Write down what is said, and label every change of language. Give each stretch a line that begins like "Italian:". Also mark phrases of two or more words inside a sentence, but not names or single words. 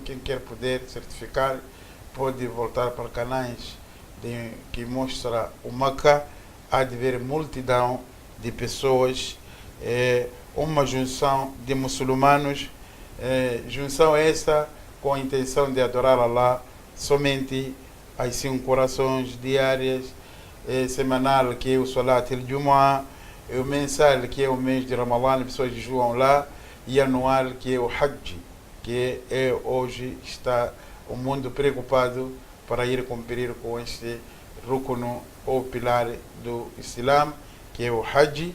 Portuguese: Quem quer poder certificar pode voltar para canais que mostra o Meca, há de ver multidão de pessoas, uma junção de muçulmanos, junção essa com a intenção de adorar Allah somente as 5 orações diárias, semanal que é o
Arabic: صلاة الجمعة,
Portuguese: o mensal que é o mês de Ramadã, pessoas jejuam lá, e anual que é o Hajj, que hoje está o mundo preocupado para ir cumprir com este rúcuno ou pilar do Islã, que é o Hajj.